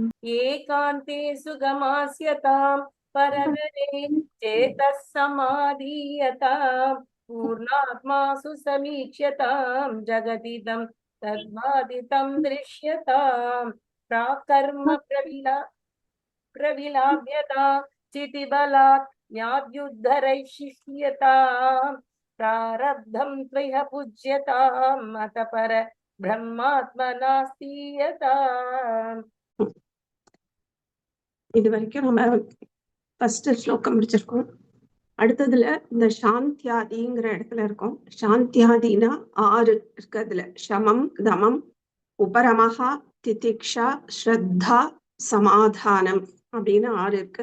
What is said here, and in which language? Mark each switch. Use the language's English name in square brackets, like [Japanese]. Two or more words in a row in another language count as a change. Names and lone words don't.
[Sanskrit] एकान्ते सुगमास्यताम् परतरे चेतः समाधीयताम् पूर्णात्मासु समीक्ष्यताम् जगदिदं तद्बाधितं दृश्यताम् प्राकर्म प्रविलाभ्यता चितिबलात् ज्ञाद्युद्धरैशिष्यताम् प्रारब्धं त्वय्य पूज्यताम् अत पर பிரம்மாத்மனாஸ்தீயதாம். [Tamil] இது வரைக்கும் நம்ம ஃபர்ஸ்ட் ஸ்லோகம் முடிச்சிருக்கோம். அடுத்ததுல இந்த சாந்தியாதிங்கிற இடத்துல இருக்கோம். சாந்தியாதினா 6 இருக்கு. அதுல சமம், தமம், உபரமஹா, திதிக்ஷா, ஸ்ரத்தா, சமாதானம் அப்படின்னு 6 இருக்கு.